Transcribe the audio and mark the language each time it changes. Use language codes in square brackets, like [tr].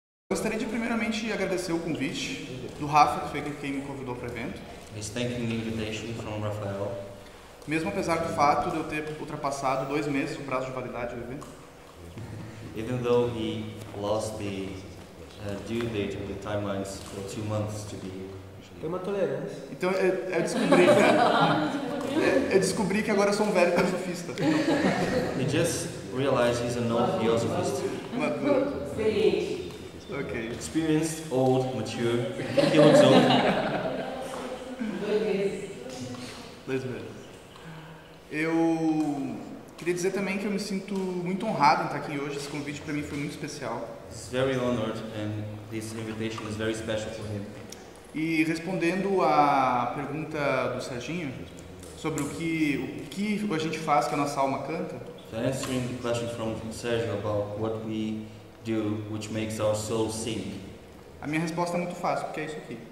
[pt] Gostaria de primeiramente agradecer o convite do Rafa, que foi quem me convidou para o evento. [en] He's thanking the invitation from Rafael. [pt] Mesmo apesar do fato de eu ter ultrapassado 2 meses o prazo de validade do evento. [en] Even though he lost the due date of the timelines for 2 months to be here. [pt] Tem uma tolerância. Então eu descobri que agora eu sou um velho filosofista. [en] He just realized he's an old theosophist. Ok. Experienced, old, mature. He looks old. [pt] 2 meses. Eu queria dizer também que eu me sinto muito honrado em estar aqui hoje. Esse convite para mim foi muito especial. [en] He's very honored and this invitation is very special for him. [pt] E respondendo à pergunta do Serginho sobre o que a gente faz que a nossa alma canta, [en] So answering the question from Sergio about what we do which makes our soul sing, [pt] a minha resposta é muito fácil, porque é isso aqui.